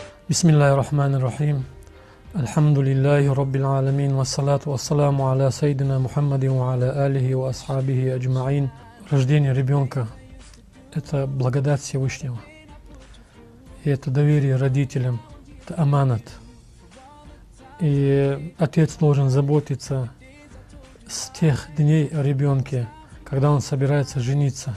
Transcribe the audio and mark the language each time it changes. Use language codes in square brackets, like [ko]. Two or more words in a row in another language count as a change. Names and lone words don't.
[ar] بسم الله الرحمن الرحيم. الحمد لله رب العالمين. والصلاة والسلام على سيدنا محمد وعلى آله وأصحابه أجمعين. [ru] Рождение ребенка – это благодать Всевышнего. И это доверие родителям, это аманат. И отец должен заботиться с тех дней о ребенке, когда он собирается жениться.